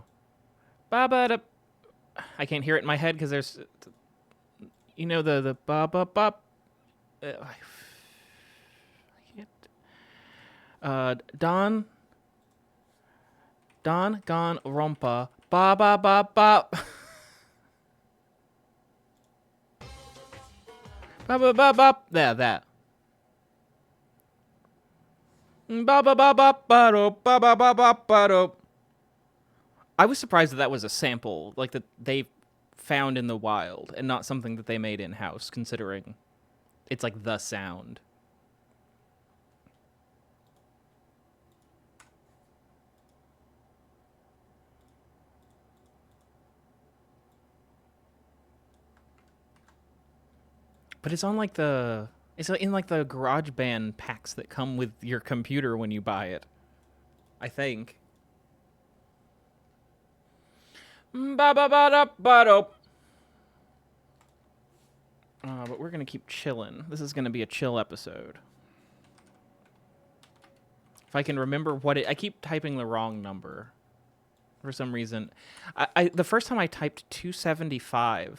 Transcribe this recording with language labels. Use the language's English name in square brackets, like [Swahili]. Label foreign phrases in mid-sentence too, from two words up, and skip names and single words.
[English] Ba ba da. I can't hear it in my head because there's, you know, the ba ba ba. I can't. Danganronpa ba ba ba ba. Ba ba ba ba. Yeah, that. Ba ba ba ba ba do ba ba ba ba ba do. I was surprised that was a sample, like that they found in the wild, and not something that they made in house, considering it's like the sound. But it's on like it's in like the GarageBand packs that come with your computer when you buy it, I think. Ba ba ba da ba do. But we're gonna keep chilling. This is gonna be a chill episode. If I can remember what I keep typing the wrong number for some reason. The first time I typed 275.